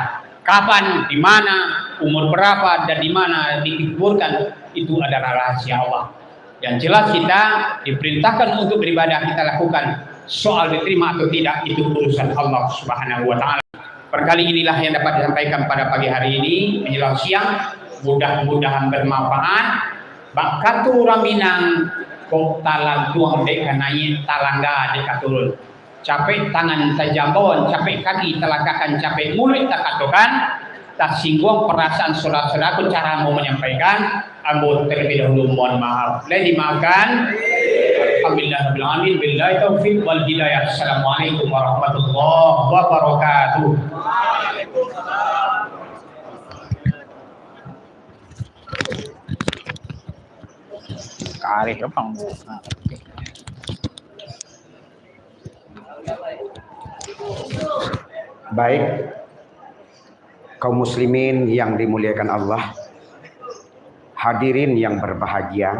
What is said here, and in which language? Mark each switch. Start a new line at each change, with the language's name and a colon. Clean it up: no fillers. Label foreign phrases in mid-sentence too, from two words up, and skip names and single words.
Indonesian: Kapan, di mana, umur berapa, dan di mana dikuburkan, itu adalah rahasia Allah. Yang jelas kita diperintahkan untuk beribadah kita lakukan. Soal diterima atau tidak itu urusan Allah
Arabic: سبحانه وتعالى.
Indonesian: Perkali inilah yang dapat disampaikan pada pagi hari ini menjelang siang. Mudah-mudahan bermanfaat.
Minangkabau: Bak orang Minang kok talang tuang dek kanai talangga dek turun. Capek tangan tajambon, capek kaki telakakan, capek mulut tak katokan.
Indonesian: Tak singgung perasaan saudara-saudara cara mau menyampaikan. Ambo terlebih dahulu mohon maaf. Lain dimaafkan.
Arabic: الحمد لله رب العالمين. بالله التوفيق والهداية. السلام عليكم ورحمة الله وبركاته.
Indonesian: Karih apa? Baik, kaum muslimin yang dimuliakan Allah, hadirin yang berbahagia.